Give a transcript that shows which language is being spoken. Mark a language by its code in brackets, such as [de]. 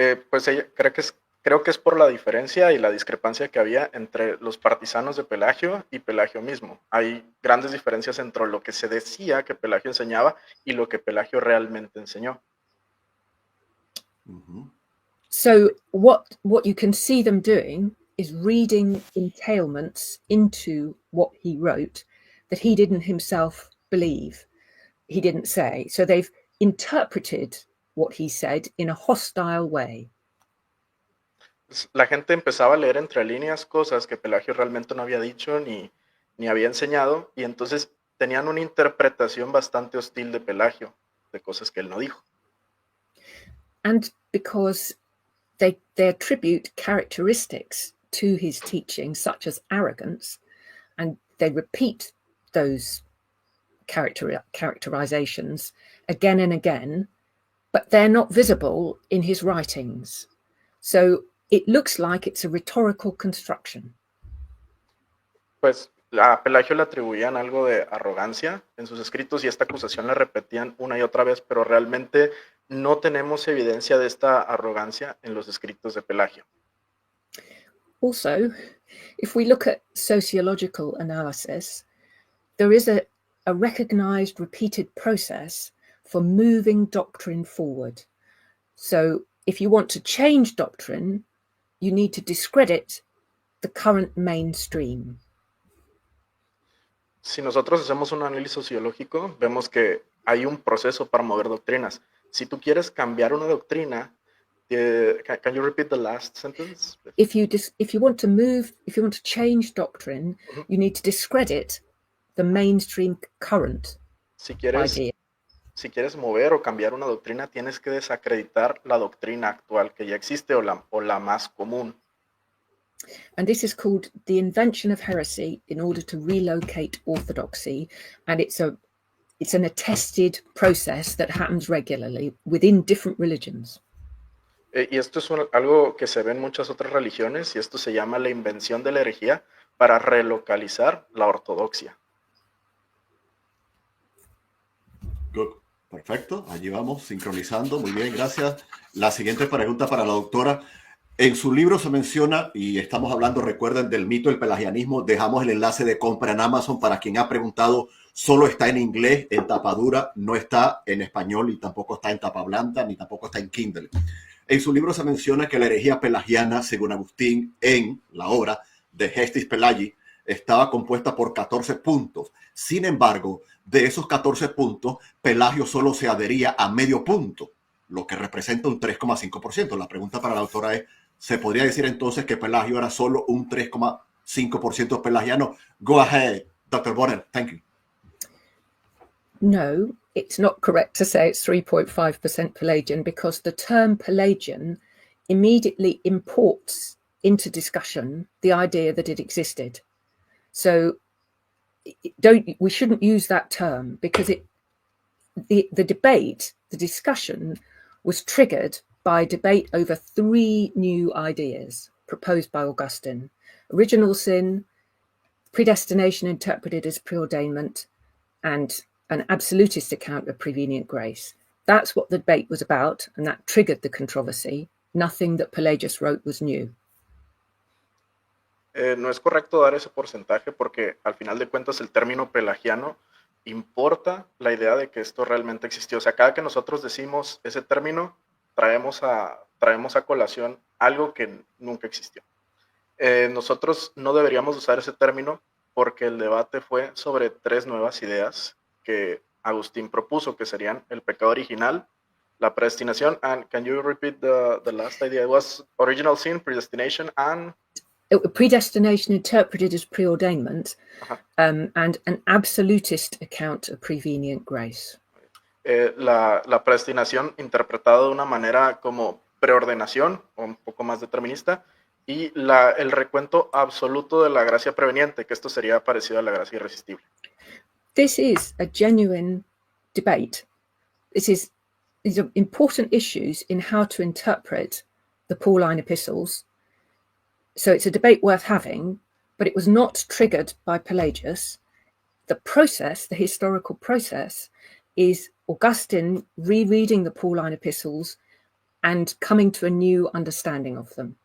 [es] Pues creo que es por la diferencia y la discrepancia que había entre los partisanos de Pelagio y Pelagio mismo. Hay grandes diferencias entre lo que se decía que Pelagio enseñaba y lo que Pelagio realmente enseñó. [en] So what you can see them doing is reading entailments into what he wrote that he didn't himself believe, he didn't say. So they've interpreted what he said in a hostile way. [es] La gente empezaba a leer entre líneas cosas que Pelagio realmente no había dicho ni había enseñado, y entonces tenían una interpretación bastante hostil de Pelagio, de cosas que él no dijo. [en] And because they attribute characteristics to his teaching, such as arrogance, and they repeat those characterizations again and again, but they're not visible in his writings. So it looks like it's a rhetorical construction. [es] Pues a Pelagio le atribuían algo de arrogancia en sus escritos y esta acusación la repetían una y otra vez, pero realmente no tenemos evidencia de esta arrogancia en los escritos de Pelagio. [en] Also, if we look at sociological analysis, there is a recognized repeated process for moving doctrine forward. So if you want to change doctrine, you need to discredit the current mainstream. [es] Si nosotros hacemos un análisis sociológico, vemos que hay un proceso para mover doctrinas. Si tú quieres cambiar una doctrina, [en] can you repeat the last sentence? If you want to change doctrine, you need to discredit the mainstream current idea. [es] Si quieres mover o cambiar una doctrina, tienes que desacreditar la doctrina actual que ya existe o la más común. [en] And this is called the invention of heresy in order to relocate orthodoxy, and it's an attested process that happens regularly within different religions. [es] Y esto es algo que se ve en muchas otras religiones, y esto se llama la invención de la herejía para relocalizar la ortodoxia. [en] Good. [es] Perfecto, allí vamos, sincronizando. Muy bien, gracias. La siguiente pregunta para la doctora. En su libro se menciona, y estamos hablando, recuerden, del mito del pelagianismo. Dejamos el enlace de compra en Amazon para quien ha preguntado. Solo está en inglés, en tapa dura, no está en español y tampoco está en tapa blanda, ni tampoco está en Kindle. En su libro se menciona que la herejía pelagiana, según Agustín, en la obra de Gestis Pelagi, estaba compuesta por 14 puntos. Sin embargo, de esos 14 puntos, Pelagio solo se adhería a medio punto, lo que representa un 3,5%. La pregunta para la autora es, ¿se podría decir entonces que Pelagio era solo un 3,5% pelagiano? [en] Go ahead, Dr. Bonner. Thank you. No, it's not correct to say it's 3.5% Pelagian, because the term Pelagian immediately imports into discussion the idea that it existed. So we shouldn't use that term, because the debate, the discussion was triggered by debate over 3 new ideas proposed by Augustine: original sin, predestination interpreted as preordainment, and an absolutist account of prevenient grace. That's what the debate was about, and that triggered the controversy. Nothing that Pelagius wrote was new. [es] No es correcto dar ese porcentaje porque al final de cuentas el término pelagiano importa la idea de que esto realmente existió. O sea, cada que nosotros decimos ese término, traemos a colación algo que nunca existió. Nosotros no deberíamos usar ese término porque el debate fue sobre 3 nuevas ideas que Agustín propuso, que serían el pecado original, la predestinación, [en] and can you repeat the last idea? It was original sin, predestination, and predestination interpreted as preordainment, Ajá. and an absolutist account of prevenient grace. [es] La predestinación interpretada de una manera como preordenación o un poco más determinista y el recuento absoluto de la gracia preveniente, que esto sería parecido a la gracia irresistible. [en] This is a genuine debate. These are important issues in how to interpret the Pauline epistles. So it's a debate worth having, but it was not triggered by Pelagius. The process, the historical process, is Augustine rereading the Pauline epistles and coming to a new understanding of them.